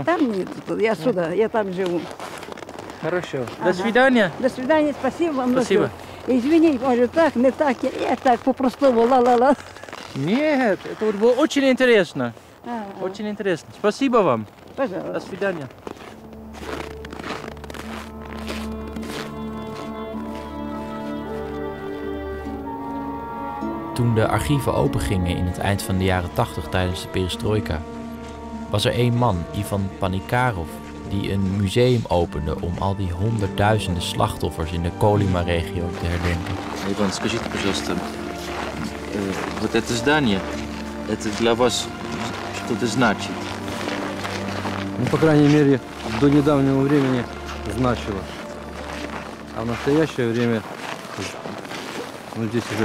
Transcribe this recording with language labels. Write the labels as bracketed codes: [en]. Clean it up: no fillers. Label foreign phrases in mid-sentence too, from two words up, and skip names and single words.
[ru] Там нет, я сюда, я там живу. Хорошо. Ага. До свидания. До свидания, спасибо вам. Спасибо. Извини, может так, не так, я так по-простому, ла-ла-ла. Нет, это было очень интересно. Ага. Очень интересно. Спасибо вам. Пожалуйста. До свидания. [nl] Toen de archieven opengingen in het eind van de jaren 80 tijdens de perestrojka, was er 1 man, Ivan Panikarov, die een museum opende om al die honderdduizenden slachtoffers in de Kolyma-regio te herdenken. [ru] Иван, скажите, пожалуйста, вот это здание, это для вас что-то значит? Ну, по крайней мере, до недавнего времени значило. А в настоящее время, ну, здесь уже